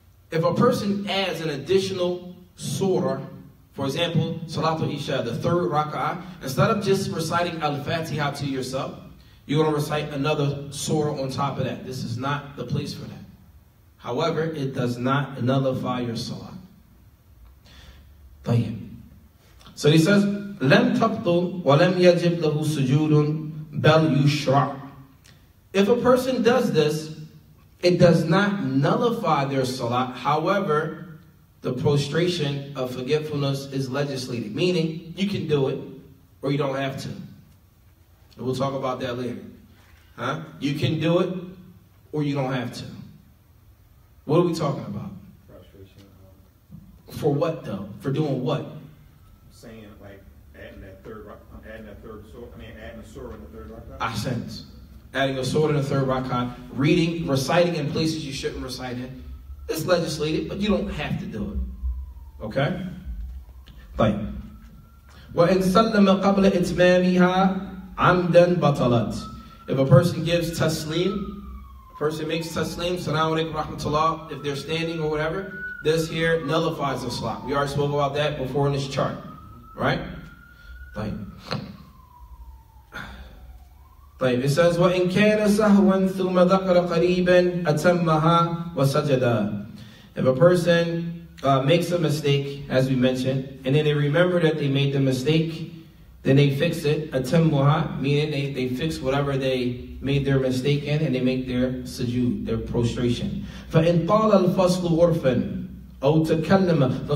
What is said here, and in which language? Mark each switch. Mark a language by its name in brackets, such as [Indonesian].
[English] If a person adds an additional surah, for example, Salatul Isha, the third raka'ah, instead of just reciting Al-Fatiha to yourself, you're going to recite another surah on top of that. This is not the place for that. However, it does not nullify your salah. So he says, [Arabic] لَمْ تَبْطُ وَلَمْ يَجِبْ لَهُ سُجُودٌ بَلْ يُشْرَعْ. [English] If a person does this, it does not nullify their salah. However, the prostration of forgetfulness is legislated. Meaning, you can do it, or you don't have to. And we'll talk about that later. You can do it, or you don't have to. What are we talking about? Frustration. For what though? For doing what? Saying like adding a surah in the third rak'ah. Ahsant. Adding a surah in the third rak'ah, reciting in places you shouldn't recite in. It's legislated, but you don't have to do it. [Arabic] Okay? طيب. وَإِنْ سَلَّمَ قَبْلَ إِتْمَامِهَا عَمْدًا بَطَلَتْ. [English] If a person gives taslim, person makes taslim, salamu alaykum rahmatullah, if they're standing or whatever, this here nullifies the salah. We already spoke about that before in this chart. Right? It says, [Arabic] وَإِنْ كَانَ سَهْوًا ثُمَّ ذَكَرَ قَرِيبًا أَتَمَّهَا وَسَجَدَا. [English] If a person makes a mistake, as we mentioned, and then they remember that they made the mistake, then they fix it, أَتَمُّهَا, meaning they fix whatever they made their mistake in, and they make their sujood, their prostration. [Arabic] فَإِنْ طَالَ الْفَصْلُ عُرْفًا أَوْ تَكَلَّمَ.